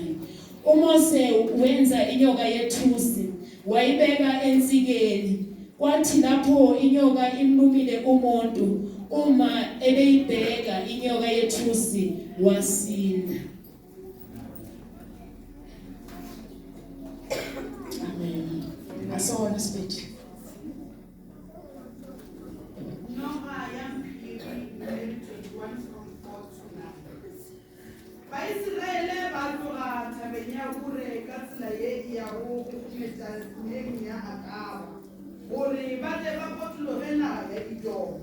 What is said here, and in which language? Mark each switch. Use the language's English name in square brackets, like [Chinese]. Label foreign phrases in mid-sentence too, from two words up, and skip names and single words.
[Zulu] uMose wenza inyoka yethusi, wayibeka ensikeni. Kwathi lapho inyoka imlumile umuntu, uma ebeyibheka inyoka yethusi wasinda. Amen. Asona speech. [Northern Sotho] Baisraele ba tloga thabeng ya Hore ka tsela ye ya go khumetsaneng ya Akaba gore ba tle ba potologe naga ya Edomi.